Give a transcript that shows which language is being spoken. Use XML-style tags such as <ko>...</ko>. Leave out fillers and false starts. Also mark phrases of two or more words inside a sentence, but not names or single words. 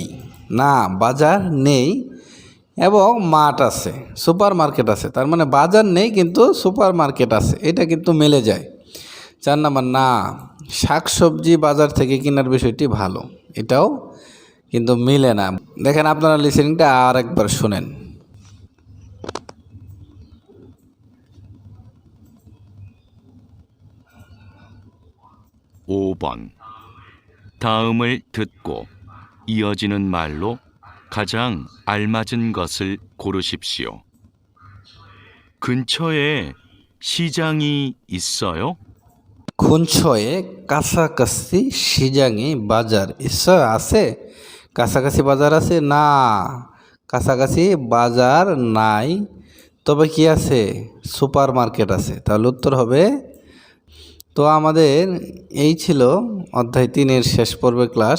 <bn>না, বাজার নেই এবং মাঠ আছে, সুপার মার্কেট আছে। তার মানে বাজার নেই কিন্তু সুপার মার্কেট আছে, এটা কিন্তু মেলে যায়। 4 নাম্বার না, শাকসবজি বাজার থেকে কেনার বিষয়টি ভালো, এটাও কিন্তু মিলে না। দেখেন আপনারা লিসেনিংটা আর একবার শুনেন।</bn> <ko>(5번) 다음을 듣고 이어지는 말로 가장 알맞은 것을 고르십시오. 근처에 시장이 있어요?</ko> <bn>খুনছয়ে কাছাকাছি সিজাঙ্গি বাজার ঈশ্বর আছে, কাছাকাছি বাজার আছে। না, কাছাকাছি বাজার নাই, তবে কি আছে? সুপার মার্কেট আছে। তাহলে উত্তর হবে। তো আমাদের এই ছিল অধ্যায় 3-এর শেষ পর্বের ক্লাস।</bn>